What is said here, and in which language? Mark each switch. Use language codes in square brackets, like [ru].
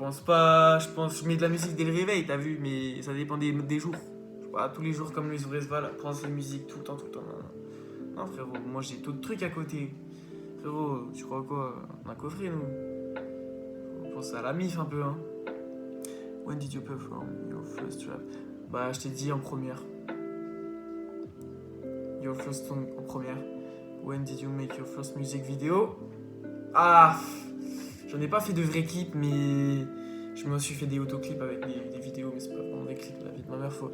[fr] Je mets de la musique dès le réveil, t'as vu, mais ça dépend des jours. Je sais pas, tous les jours comme les Resval, prends ses musiques tout le temps. Non frérot, moi j'ai d'autres trucs à côté. Frérot, tu crois quoi? On a coffré nous. Faut penser à la mif un peu, hein. [en] When did you perform your first rap? [fr] Bah, je t'ai dit en première. [en] Your first song [fr] en première. [en] When did you make your first music video? [fr] Ah, j'en ai pas fait de vrais clips, mais je me suis fait des autoclips avec des vidéos, mais c'est pas vraiment des clips, la vie de ma mère.